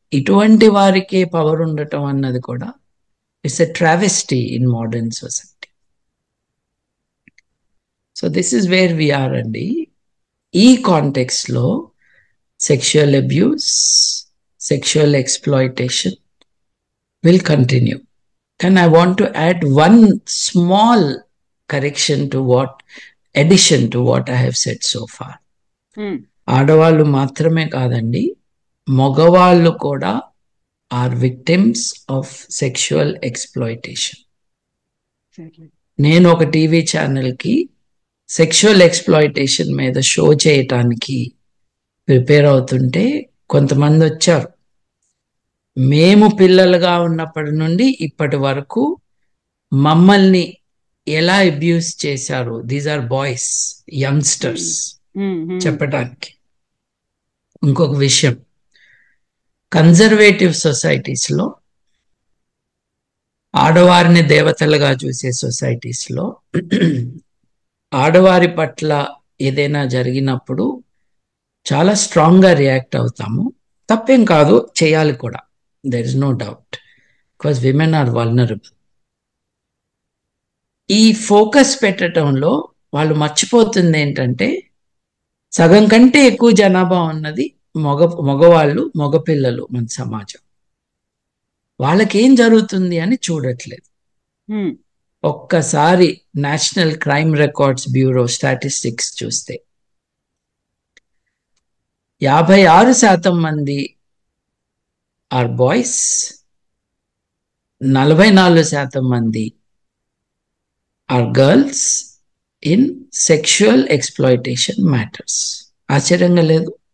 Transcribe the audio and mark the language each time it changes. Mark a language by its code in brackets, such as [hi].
[te] ఇటువంటి వారికే పవర్ ఉండటం అన్నది కూడా [en] It's a travesty in modern society. So this is where we are అండి. ఈ కాంటెక్స్లో sexual abuse, sexual exploitation will continue. And I want to add one small addition to what I have said so far. [te] ఆడవాళ్ళు మాత్రమే కాదండి, మగవాళ్ళు కూడా [en] Are victims of sexual exploitation. [te] నేను ఒక TV ఛానల్కి సెక్షువల్ ఎక్స్ప్లాయిటేషన్ మీద షో చేయటానికి ప్రిపేర్ అవుతుంటే కొంతమంది వచ్చారు. మేము పిల్లలుగా ఉన్నప్పటి నుండి ఇప్పటి వరకు మమ్మల్ని ఎలా అబ్యూస్ చేశారు, [en] these are boys, youngsters, [te] చెప్పడానికి. ఇంకొక విషయం, కన్జర్వేటివ్ సొసైటీస్లో, ఆడవారిని దేవతలుగా చూసే సొసైటీస్లో ఆడవారి పట్ల ఏదైనా జరిగినప్పుడు చాలా స్ట్రాంగ్గా రియాక్ట్ అవుతాము. తప్పేం కాదు, చేయాలి కూడా, [en] there is no doubt, because women are vulnerable. [te] ఈ ఫోకస్ పెట్టడంలో వాళ్ళు మర్చిపోతుంది ఏంటంటే సగం కంటే ఎక్కువ జనాభా ఉన్నది మగవాళ్ళు, మగపిల్లలు మన సమాజం. వాళ్ళకేం జరుగుతుంది అని చూడట్లేదు. ఒక్కసారి national crime records bureau statistics చూస్తే 56% మంది [en] are boys, [te] 44% మంది [en] Are girls in sexual exploitation matters. [te] ఆశ్చర్యంగా లేదు?